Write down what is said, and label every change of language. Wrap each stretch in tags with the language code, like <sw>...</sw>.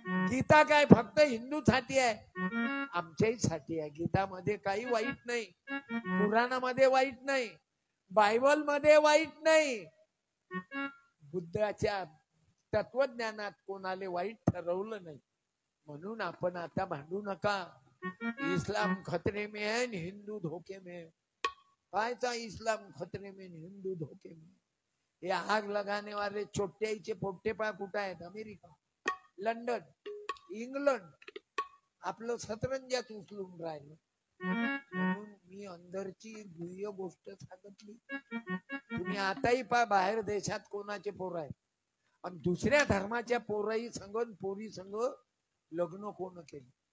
<mr>गीता काय फक्त हिंदूसाठी आहे? आमच्याही साठी आहे. गीतामध्ये काही वाईट नाही, कुराणामध्ये वाईट नाही, बायबल मध्ये वाईट नाही. बुद्धाच्या तत्वज्ञानात कोणाले वाईट ठरवलं नाही. म्हणून आपण आता भांडू नका.</mr> <hi>इस्लाम खतरे में है, हिंदू धोके में.</hi> <mr>कायचा</mr> <hi>इस्लाम खतरे में, हिंदू धोके में? ये आग लगाने वाले</hi> <mr>चोट्याईचे पोट्टे पा कुठं आहेत? अमेरिका, लंडन, इंग्लंड आपलं सतरंजात उचलून राहिलं. म्हणून मी अंदरची गुह्य गोष्ट सांगितली. तुम्ही आताही पा बाहेर देशात कोणाचे पोर आहेत आणि दुसऱ्या धर्माच्या पोराई संग पोरी संग लग्न कोण केले?</mr>